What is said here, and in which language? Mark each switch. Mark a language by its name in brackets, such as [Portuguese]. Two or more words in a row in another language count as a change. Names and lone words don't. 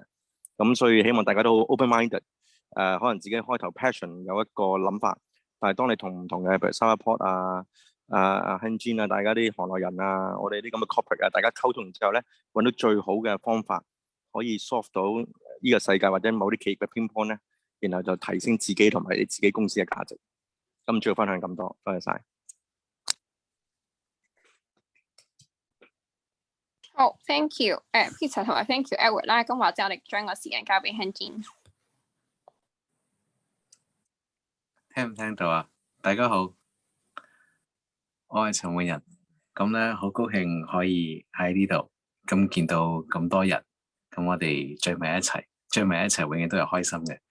[Cantonese] 咁所以希望大家都 open-minded， 可能自己開頭 passion 有一個諗法，但係當你同唔同嘅譬如 Startup Hanjin 大家啲行內人我哋啲咁嘅 corporate 大家溝通完之後咧，揾到最好嘅方法，可以 solve 到呢個世界或者某啲企業嘅 [English] pain point [Cantonese] 咧，然後就提升自己同埋你自己公司嘅價值。咁主要分享咁多，多謝晒。好 ， [English] thank you， [Cantonese] Peter 同埋 [English] thank you [Cantonese] Edward 啦。咁或者我哋將個時間交俾 Hanjin。聽唔聽到啊？大家好，我係陳永仁。咁咧好高興可以喺呢度咁見到咁多人，咁我哋聚埋一齊，永遠都係開心嘅。